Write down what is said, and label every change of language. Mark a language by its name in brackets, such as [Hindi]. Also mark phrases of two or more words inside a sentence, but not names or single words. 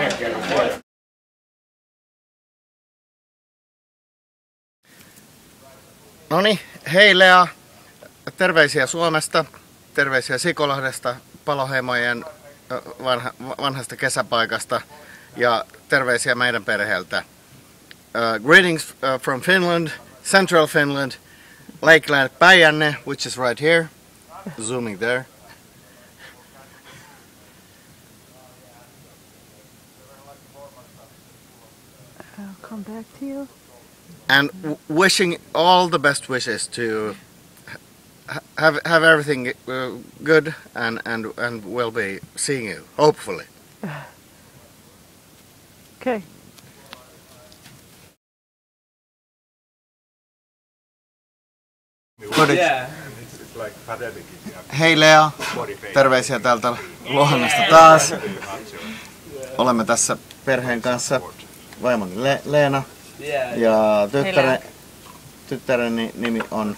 [Finnish] Noniin, hei Lea! Terveisiä Suomesta. Terveisiä Sikolahdesta, Paloheimojen vanhasta kesäpaikasta ja terveisiä meidän perheeltä. [English] greetings from Finland, Central Finland, Lakeland Päijänne, which is right here. Zooming there. I'll come back to you. And wishing all the best wishes to have everything good, and we'll be seeing you, hopefully. Okay. [Finnish] Hei Lea, terveisiä täältä Lohannasta taas. Olemme tässä perheen kanssa, vaimoni Leena ja tyttären nimi on